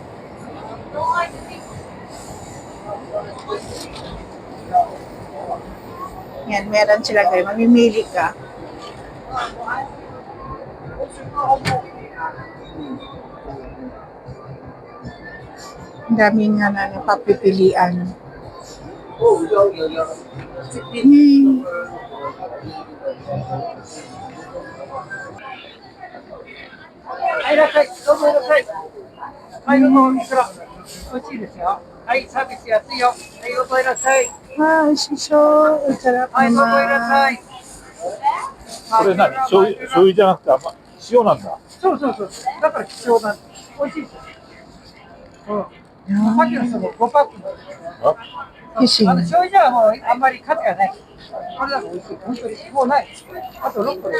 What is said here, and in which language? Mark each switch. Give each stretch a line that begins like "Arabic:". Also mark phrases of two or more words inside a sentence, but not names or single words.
Filipino: Yan, meron sila kayo. Mamimili ka. Ang dami nga na napapipilian. Hmm.
Japanese: はい、いらっしゃい。どうぞいらっしゃい。はい、どうぞ、いくら。美味しいですよ。はい、サービス安いよ。はい、どうぞいらっしゃい。
Filipino: Ah, sisyo. Ang sarap
Japanese: はい、どうぞいらっしゃ
Filipino: naman.
Japanese: い。これ何醤油じゃなくて塩なんだ。そうそうそう。だから貴重なんです。美味しいですよ。うん。さっきの人も5パック。あ Kissing. 醤油じゃもうあんまり価値がない。これだと美味しい。本当に。もうない。あと6個で。